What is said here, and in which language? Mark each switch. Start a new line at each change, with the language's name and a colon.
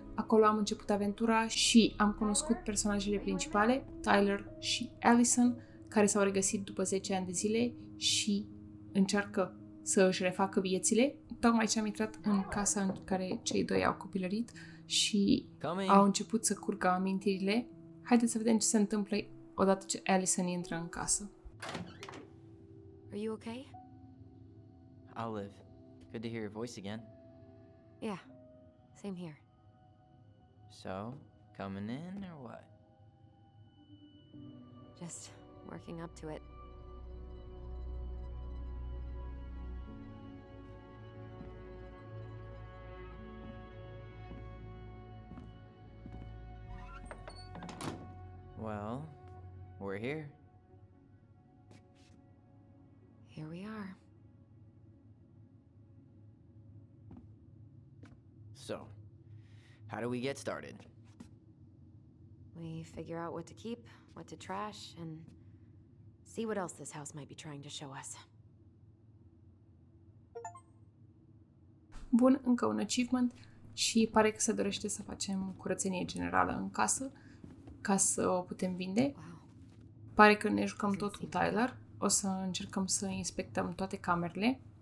Romanian: Acolo am început aventura și am cunoscut personajele principale, Tyler și Allison, care s-au regăsit după 10 ani de zile și încearcă să își refacă viețile. Tocmai ce am intrat în casa în care cei doi au copilărit și au început să curgă amintirile. Haideți să vedem ce se întâmplă odată ce Allison intră în casă.
English: Are you okay? I'll live. Good to hear your voice again. Yeah, same here. So, coming in or what? Just working up to it. Well, we're here. Here we are. So, how do we get started? We figure out what to keep, what to trash, and see what else this house might be trying to show us.
Romanian: Bun, încă un achievement și pare că se dorește să facem curățenie generală în casă ca să o putem vinde.
English: Wow.
Romanian: Pare că ne jucăm tot cu Tyler. O să încercăm să inspectăm toate camerele.